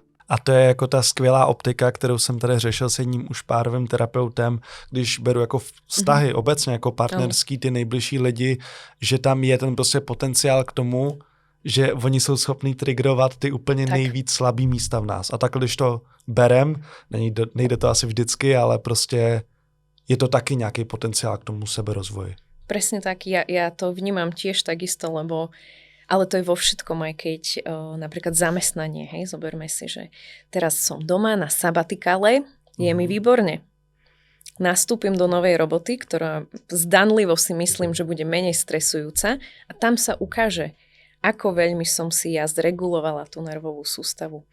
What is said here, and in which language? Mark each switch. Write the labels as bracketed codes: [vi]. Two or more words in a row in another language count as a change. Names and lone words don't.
[cs] A to je jako ta skvělá optika, kterou jsem tady řešil s jedním už párovým terapeutem, když beru jako vztahy obecně, jako partnerský, ty nejbližší lidi, že tam je ten prostě potenciál k tomu, že oni jsou schopní triggerovat ty úplně nejvíc slabý místa v nás. A tak, když to berem, nejde to asi vždycky, ale prostě je to taky nějaký potenciál k tomu seberozvoji. [sk] Presne tak, ja to vnímam tiež takisto, ale to je vo všetkom, aj keď napríklad zamestnanie, hej, zoberme si, že teraz som doma na sabatikále, je mi výborne. Nastúpim do novej roboty, ktorá zdanlivo si myslím, že bude menej stresujúca a tam sa ukáže, ako veľmi som si ja zregulovala tú nervovú sústavu.